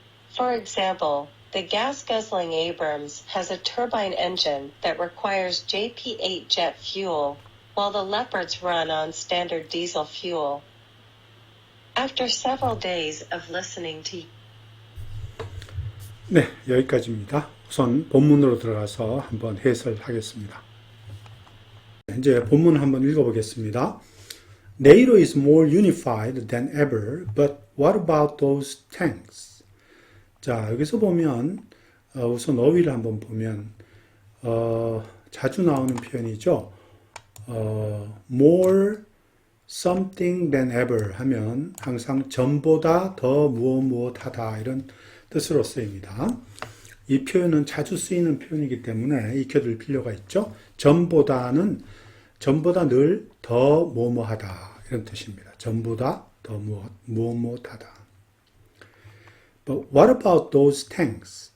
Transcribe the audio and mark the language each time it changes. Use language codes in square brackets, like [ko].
[en] For example, the gas-guzzling Abrams has a turbine engine that requires JP8 jet fuel, while the Leopards run on standard diesel fuel. After several days of listening to [ko] 네, 여기까지입니다. 우선 본문으로 들어가서 한번 해설하겠습니다. 이제 본문 한번 읽어보겠습니다. [en] NATO is more unified than ever, but what about those tanks? [ko] 자, 여기서 보면 우선 어휘를 한번 보면 자주 나오는 표현이죠. [en] more something than ever [ko] 하면 항상 전보다 더 무엇하다 이런 뜻으로 쓰입니다. 이 표현은 자주 쓰이는 표현이기 때문에 익혀둘 필요가 있죠. 전보다 늘 더 뭐뭐하다 이런 뜻입니다. 전보다 더 무엇하다. [en] But what about those tanks?